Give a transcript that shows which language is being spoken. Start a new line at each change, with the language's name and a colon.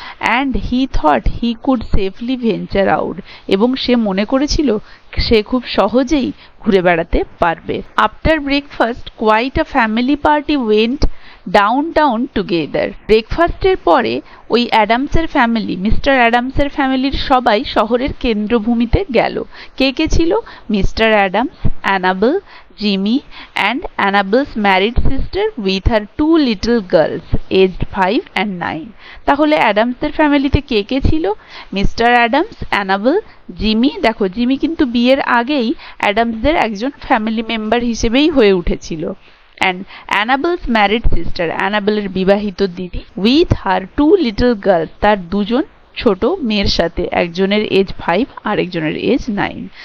English: and he thought he could safely venture out,
Bangla: এবং সে মনে করেছিল সে খুব সহজেই ঘুরে বেড়াতে পারবে।
English: After breakfast quite a family party went down town together.
Bangla: ব্রেকফাস্টের পরে ওই অ্যাডামসের ফ্যামিলি, মিস্টার অ্যাডামসের ফ্যামিলির সবাই শহরের কেন্দ্রভূমিতে গেল। কে কে ছিল?
English: Mister Adams, Annabel, Jimmy and Annabel's married sister with her 2 little girls aged 5 and 9.
Bangla: তাহলে অ্যাডামসের ফ্যামিলিতে কে কে ছিল? Mister Adams, enable, Jimmy. দেখো জিমি কিন্তু বিয়ের আগেই অ্যাডামসদের একজন ফ্যামিলি মেম্বার হিসেবেই হয়ে উঠেছিল।
English: and Annabel's married sister,
Bangla: অ্যানাবেলের বিবাহিত দিদি,
English: with her 2 little girls,
Bangla: তার দুজন ছোট মেয়ের সাথে, একজনের এজ 5 আর একজনের এজ 9।